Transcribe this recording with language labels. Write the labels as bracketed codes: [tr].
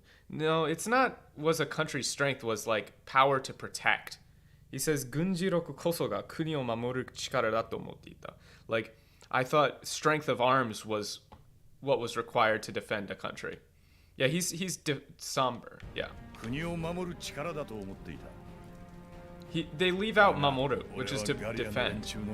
[en] No, it's not was a country's strength, was like power to protect. He says, [ja] 軍事力こそが国を守る力だと思っていた. [en] Like, I thought strength of arms was what was required to defend a country. Yeah, he's somber. Yeah. [ja] 国を守る力だと思っていた。 [en] They leave out mamoru, which is to defend.